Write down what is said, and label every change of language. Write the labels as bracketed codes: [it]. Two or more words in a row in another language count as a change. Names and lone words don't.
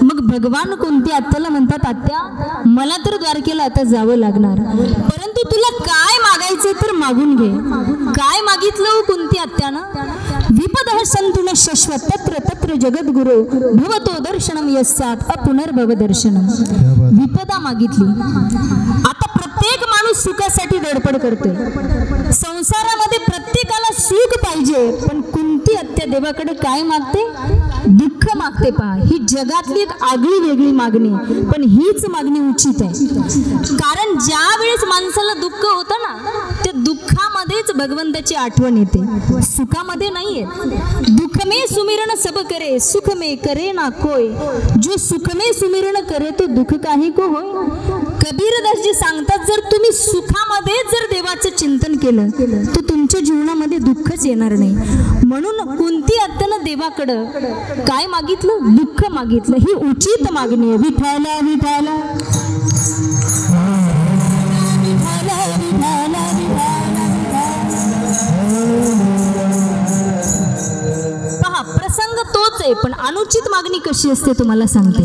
[mr] मग भगवान कुंती आत्याला म्हणतात आत्या मला तर द्वारकेला आता जावं लागणार, परंतु तुला काय मागायचं तर मागून घे. काय मागितलं कुंती आत्यानं? [sa] विपदः संतुन शश्वत तत्र तत्र जगद्गुरु भवतो दर्शनम यस्यात् अपुनर्भव दर्शनम. [mr] विपदा मागितली. आता प्रत्येक माणूस सुखासाठी धडपड करतोय, संसारामध्ये प्रत्येकाला सुख पाहिजे, पण कुंती आत्या देवाकडे काय मागते? दुःख मागते. पहा ही जगातली एक आगळी वेगळी मागणी, पण हीच मागणी उचित आहे. कारण ज्या वेळेस माणसाला दुःख होतं ना त्या दुःखामध्येच भगवंताची आठवण येते, सुखामध्ये नाहीये. [hi] दुःख में सुमिरन सब करे सुख में करे ना कोय, जो सुख में सुमिरन करे तो दुःख काही को होय. [mr] कबीरदास जी सांगतात जर तुम्ही सुखामध्ये जर देवाचं चिंतन केलं तर तुमच्या जीवनामध्ये दुःखच येणार नाही. म्हणून कुंती आत्यानं देवाकडं काय मागितलं? दुःख मागितलं. ही उचित मागणी आहे. विठाला विठाला पहा प्रसंग तोच आहे, पण अनुचित मागणी कशी असते तुम्हाला सांगते.